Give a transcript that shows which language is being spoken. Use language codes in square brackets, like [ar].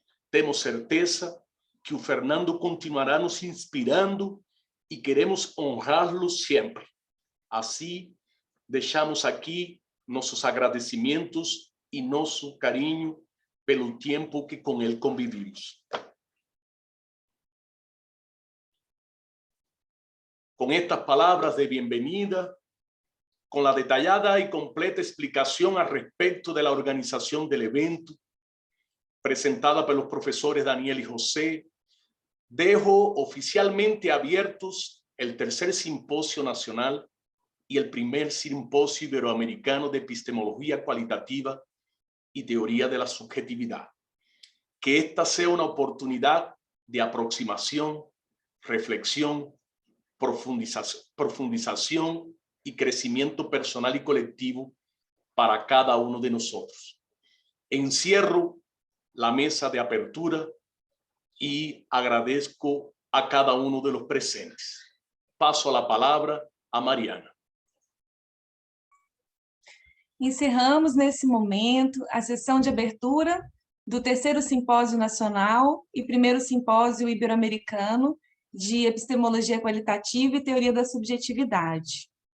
[pt] Temos certeza que o Fernando continuará nos inspirando e queremos honrá-lo sempre. Assim, deixamos aqui nossos agradecimentos e nosso carinho pelo tempo que com ele convivimos. [es] Con estas palabras de bienvenida, con la detallada y completa explicación al respecto de la organización del evento, presentada por los profesores Daniel y José, dejo oficialmente abiertos el tercer simposio nacional y el primer simposio iberoamericano de epistemología cualitativa y teoría de la subjetividad. Que esta sea una oportunidad de aproximación, reflexión, profundización y crecimiento personal y colectivo para cada uno de nosotros. Encierro la mesa de apertura y agradezco a cada uno de los presentes. Paso la palabra a Mariana. [pt] Encerramos nesse momento a sessão de abertura do terceiro Simpósio Nacional e primeiro Simpósio Ibero-Americano de Epistemologia Qualitativa e Teoria da Subjetividade.